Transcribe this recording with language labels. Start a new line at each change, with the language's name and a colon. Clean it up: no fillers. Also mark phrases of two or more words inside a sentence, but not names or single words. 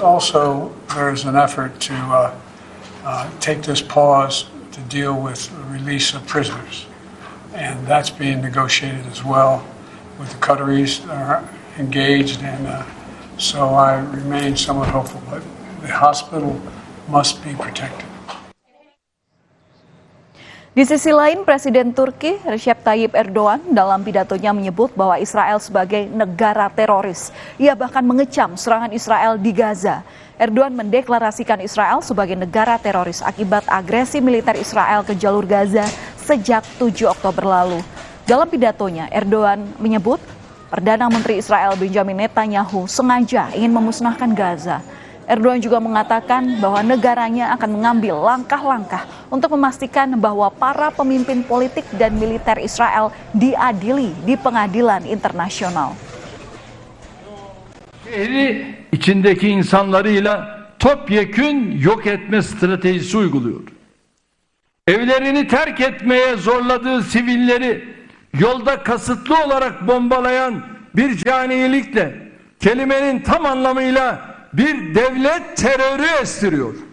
English: Also, there's an effort to take this pause to deal with the release of prisoners. And that's being negotiated as well with the Qataris are engaged, and so I remain somewhat hopeful. But the hospital must be protected.
Indonesian: Di sisi lain, Presiden Turki Recep Tayyip Erdogan dalam pidatonya menyebut bahwa Israel sebagai negara teroris. Ia bahkan mengecam serangan Israel di Gaza. Erdogan mendeklarasikan Israel sebagai negara teroris akibat agresi militer Israel ke jalur Gaza sejak 7 Oktober lalu. Dalam pidatonya, Erdogan menyebut Perdana Menteri Israel Benjamin Netanyahu sengaja ingin memusnahkan Gaza. Erdogan juga mengatakan bahwa negaranya akan mengambil langkah-langkah untuk memastikan bahwa para pemimpin politik dan militer Israel diadili di pengadilan internasional.
Turkish: Şehri içindeki insanlarıyla topyekün yok etme stratejisi uyguluyor. Evlerini terk etmeye zorladığı sivilleri yolda kasıtlı olarak bombalayan bir caniyelikle kelimenin tam anlamıyla bir devlet terörü estiriyor.